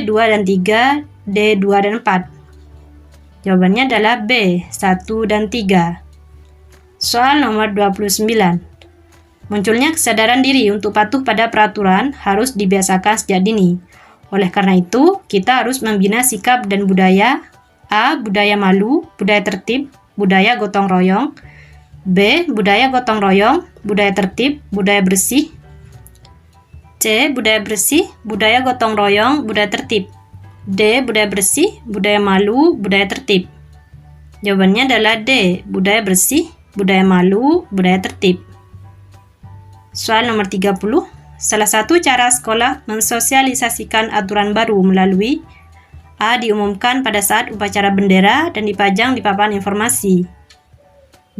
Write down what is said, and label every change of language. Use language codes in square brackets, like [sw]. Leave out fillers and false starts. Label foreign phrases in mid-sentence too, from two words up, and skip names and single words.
[id] 2 dan 3, D. 2 dan 4. Jawabannya adalah B. 1 dan 3. Soal nomor 29. Munculnya kesadaran diri untuk patuh pada peraturan harus dibiasakan sejak dini. Oleh karena itu, kita harus membina sikap dan budaya A. Budaya malu, budaya tertib, budaya gotong royong, B. Budaya gotong royong, budaya tertib, budaya bersih, C. Budaya bersih, budaya gotong royong, budaya tertib, D. Budaya bersih, budaya malu, budaya tertib. Jawabannya adalah D. Budaya bersih, budaya malu, budaya tertib. Soal nomor 30. Salah satu cara sekolah mensosialisasikan aturan baru melalui A. Diumumkan pada saat upacara bendera dan dipajang di papan informasi, B.